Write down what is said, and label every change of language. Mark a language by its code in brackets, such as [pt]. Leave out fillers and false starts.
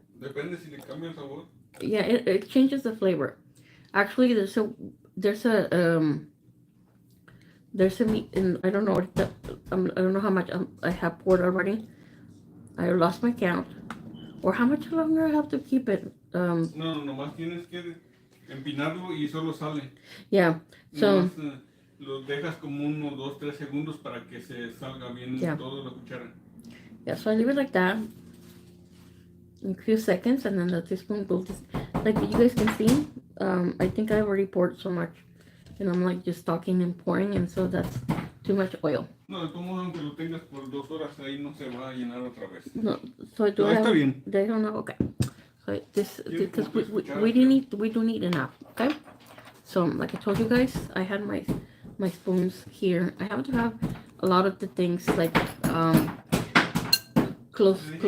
[es] Depende si le cambia el sabor. [en] Yeah, it changes the flavor. Actually, there's a meat, and I don't know I don't know how much I have poured already. I lost my count, or how much longer I have to keep it. [es] No, nomás tienes que empinarlo y solo sale. [en] Yeah, so [es] nomás, lo dejas como 1, 2, 3 segundos para que se salga bien todo la cuchara. [en] Yeah, so I leave it like that. In a few seconds, and then the teaspoon will just, like you guys can see, I think I already poured so much, and I'm like just talking and pouring, and so that's too much oil. [es] No, de todo modo, aunque lo tengas por 2 horas, ahí no se va a llenar otra vez. [en] No, so do [es] no, está bien. [en] They don't know, okay. So this, because we do need enough, okay? So like I told you guys, I had my spoons here. I have to have a lot of the things like close.